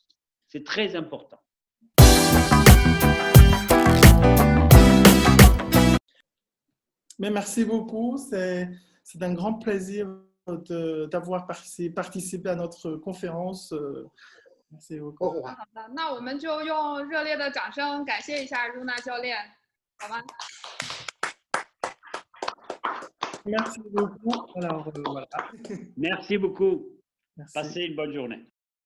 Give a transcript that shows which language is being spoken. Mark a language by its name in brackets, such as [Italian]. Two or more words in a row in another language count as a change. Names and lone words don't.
[French] C'est très important. Mais merci beaucoup. C'est un grand plaisir d'avoir participé à notre conférence. Merci beaucoup. [Chinese] 好的，那我们就用热烈的掌声感谢一下如娜教练，好吗？ [French] Merci beaucoup. Alors, voilà. Merci beaucoup. Merci. Passez une bonne journée.